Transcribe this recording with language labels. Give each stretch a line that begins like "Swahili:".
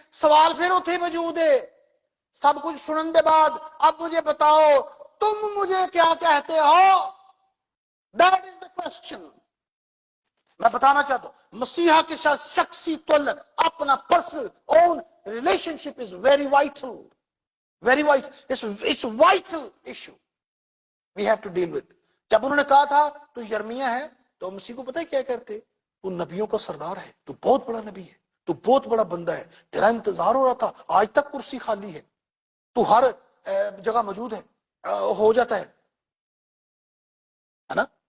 Urdu: سوال پھر اٹھے وجود ہے. سب کچھ سنن دے بعد اب مجھے بتاؤ تم مجھے کیا کہتے ہو.
English: That is the question.
Urdu: میں بتانا چاہتا ہوں مسیحا کے ساتھ شخصی تعلق, اپنا
English: personal own relationship is very vital,
Urdu: very vital.
English: It's vital issue we have to deal with.
Urdu: جب انہوں نے کہا تھا تو یرمیہ ہے, تو مسیح کو پتہ ہے کیا کرتے, تو نبیوں کا سردار ہے, تو بہت بڑا نبی ہے, تو بہت بڑا بندہ ہے, تیرا انتظار ہو رہا تھا, آج تک کرسی خالی ہے, تو ہر جگہ موجود ہے, ہو جاتا ہے نا.